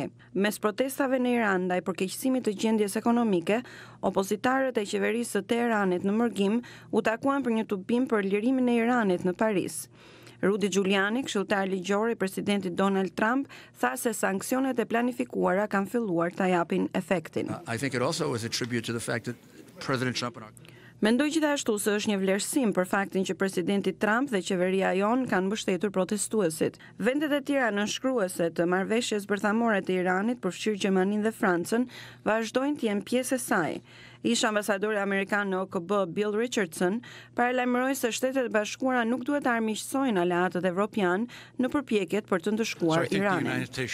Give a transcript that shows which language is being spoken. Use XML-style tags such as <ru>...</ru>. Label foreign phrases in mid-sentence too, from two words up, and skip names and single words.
<sq>Mes protestave në Iran ndaj përkeqësimit të gjendjes ekonomike, opozitarët e qeverisë së Teheranit në Mërgim u takuan për një tubim për lirimin e Iranit në Paris. Rudy Giuliani, këshilltar ligjor i presidentit Donald Trump, tha se sanksionet e planifikuara kanë filluar ta japin efektin.</sq> <en>I think it also is a tribute to the fact that President Trump and</en> <sq>Mendoj gjithashtu se është një vlerësim për faktin që presidenti Trump dhe qeveria jon kanë mbështetur protestuesit. Vendet e tjera nënshkruese të marrëveshjes bërthamore të Iranit, përfshirë Gjermaninë dhe Francën, vazhdojnë të jenë pjesë e saj. Ish ambasadori amerikan në OKB Bill Richardson paralajmëroi se Shtetet e Bashkuara nuk duhet të armiqësojnë aleatët evropian në përpjekjet për të ndëshkuar Iranin.</sq>